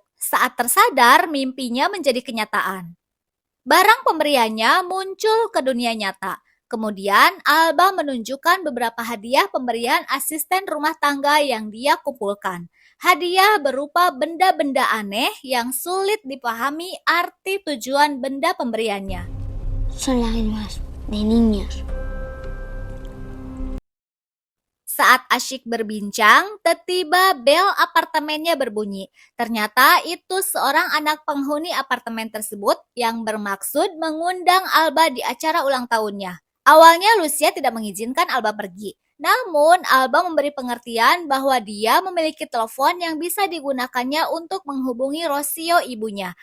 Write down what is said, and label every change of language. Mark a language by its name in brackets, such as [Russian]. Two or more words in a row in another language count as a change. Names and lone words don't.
[Indonesian] Saat tersadar, mimpinya menjadi kenyataan. Barang pemberiannya muncul ke dunia nyata. Kemudian, Alba menunjukkan beberapa hadiah pemberian asisten rumah tangga yang dia kumpulkan. Hadiah berupa benda-benda aneh yang sulit dipahami arti tujuan benda pemberiannya. [Spanish] Son lágrimas de niños. [Indonesian] Saat asyik berbincang, tiba-tiba bel apartemennya berbunyi. Ternyata itu seorang anak penghuni apartemen tersebut yang bermaksud mengundang Alba di acara ulang tahunnya. Awalnya Lucia tidak mengizinkan Alba pergi. Namun, Alba memberi pengertian bahwa dia memiliki telepon yang bisa digunakannya untuk menghubungi Rocio ibunya.